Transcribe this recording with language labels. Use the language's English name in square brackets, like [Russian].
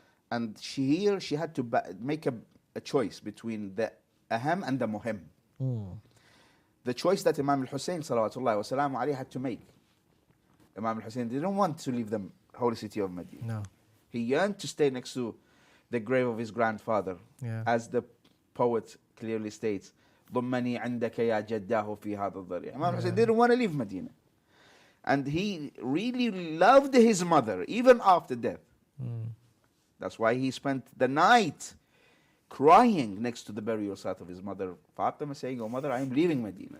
[English] And she had to make a choice between the aham and the muhim. The choice that Imam Hussein salawatullahi wa salamu alayhi had to make. Imam Hussein didn't want to leave the holy city of Medina. No. He yearned to stay next to the grave of his grandfather. As the poet clearly states, [Arabic] ضمني عندك يا جداه في هذا الضريع. [English] Imam Hussein didn't want to leave Medina. And he really loved his mother, even after death. That's why he spent the night crying next to the burial site of his mother, Fatima, saying, "Oh mother, I am leaving Medina."